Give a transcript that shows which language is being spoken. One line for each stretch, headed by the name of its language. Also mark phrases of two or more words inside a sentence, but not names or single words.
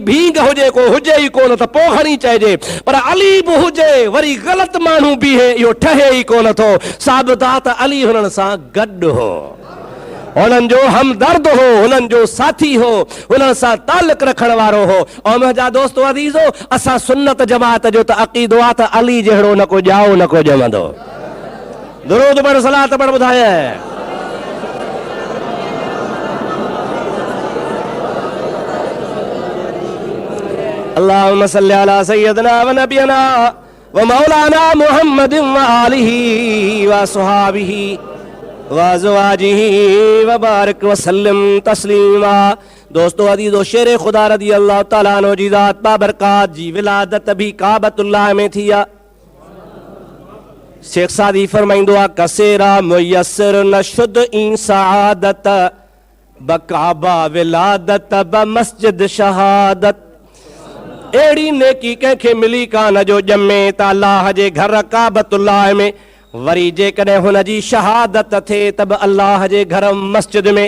Sindhi: भींग हुजे को हुजे ई कोन त पोइ खणी चइजे पर अली बि हुजे वरी ग़लति माण्हू बीहे इहो ठहे ई कोन थो साबित अली हुननि सां गॾु हो हुननि जो हमदर्द हो हुननि जो साथी हो हुननि सां तालुक रखण वारो हो ऐं मुंहिंजा दोस्तो अज़ीज़ो असां सुन्नत जमात जो त अक़ीदो आहे त अली जहिड़ो न को ॼाओ न को ॼमंदो दुरूद पढ़ सलात पढ़ ॿुधाए
Arabic: اللهم صل على سيدنا ونبينا ومولانا محمد و آله وصحبه وأزواجه وبارك وسلم تسليما
Sindhi: दोस्तो अदीज़ो शेर खुदा
Arabic: رضي الله تعالى عنه
Sindhi: जी ज़ात बाबरकात जी विलादत भी काबतुल्लाह में थी आहे शेख सादी फरमाईंदो आहे
Persian: کسی را میسر نشد این سعادت به کعبه ولادت به مسجد شهادت
Sindhi: अहिड़ी नेकी कंहिंखे मिली कान जो ॼमे त अल्लाह जे घर काबतुल्लाह में वरी जेकॾहिं हुन जी शहादत थिए त बि अल्लाह जे घर मस्जिद में